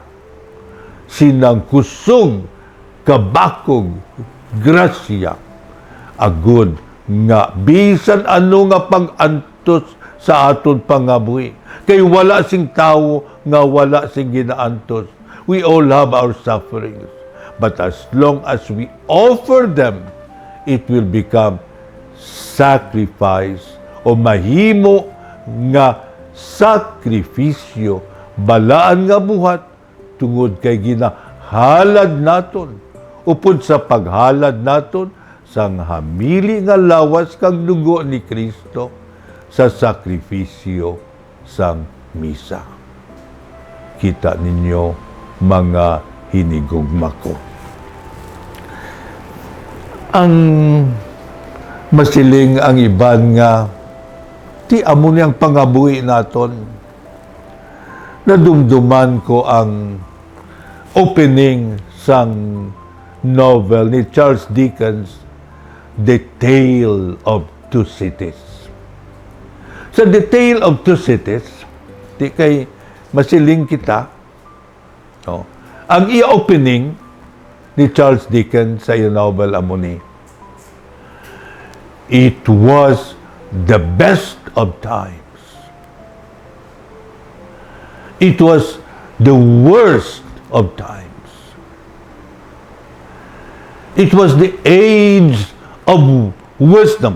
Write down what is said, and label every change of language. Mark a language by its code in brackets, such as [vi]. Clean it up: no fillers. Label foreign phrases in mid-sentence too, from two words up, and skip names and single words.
[hil] Sinang kusog, kabakog, grasya, agud nga bisan ano nga pag-antos sa aton pangabuhi. Kay wala sing tawo nga wala sing ginaantos. [en] We all have our sufferings. But as long as we offer them, it will become sacrifice o [hil] mahimo nga sakrifisyo, balaan nga buhat tungod kay ginahalad naton. Upod sa paghalad naton sang hamili nga lawas kag dugo ni Kristo sa sakrifisyo sang misa. Kita ninyo mga hinigugma ko. Ang masiling ang iban nga ti amo niyang pangabuhi naton. Nadumduman ko ang opening sang novel ni Charles Dickens, The Tale of Two Cities. Sa The Tale of Two Cities, di kay masiling kita, no? Ang i-opening ni Charles Dickens sa iyang novel amo ni, [en] it was the best of times. It was the worst of times. It was the age of wisdom.